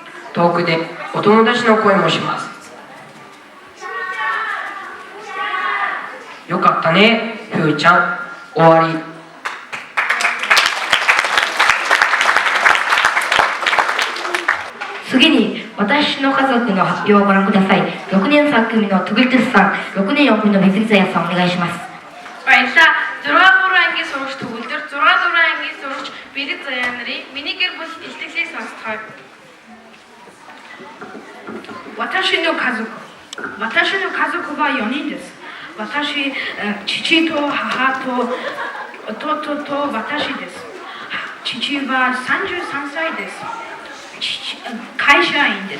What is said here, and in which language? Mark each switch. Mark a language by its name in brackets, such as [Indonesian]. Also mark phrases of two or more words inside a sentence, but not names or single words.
[Japanese] 遠くでお友達の声もします。よかったね、ふーちゃん。終わり。次に私の家族の発表をご覧ください。6年3組のトゥグリトゥスさん、6年4組のベズリザヤさん、お願いします。 [Mongolian] Баярлалаа. 6 дугаар ангийн сурагч төгөлдөр 6 дугаар ангийн сурагч Бэлэг Заяа нарын миний гэр бүл илтгэлийг сонсцгоё. [Japanese] 私の家族は4人です。私、父と母と弟と私です。父は33歳です。会社員です。